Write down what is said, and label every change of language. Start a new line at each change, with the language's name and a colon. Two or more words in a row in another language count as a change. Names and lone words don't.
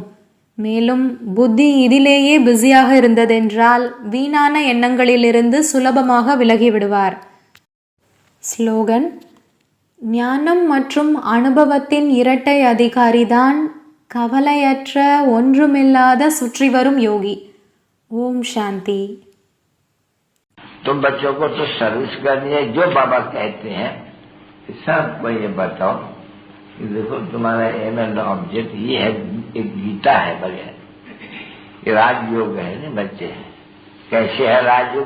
Tamil: மேலும் புத்தி இதிலேயே பிஸியாக இருந்ததென்றால் வீணான எண்ணங்களிலிருந்து சுலபமாக விலகிவிடுவார். ஸ்லோகன்: ஞானம் மற்றும் அனுபவத்தின் இரட்டை அதிகாரிதான் கவலையற்ற ஒன்றுமில்லாத சுற்றி வரும் யோகி. ஓம் சாந்தி.
Hindi: तुम बच्चों को तो सर्विस करनी है, जो बाबा कहते हैं सबको ये बताओ कि देखो तुम्हारा
English: aim and object
Hindi: ये है, एक गीता है बगैर, ये राजयोग है ना बच्चे। कैसे है राजयोग?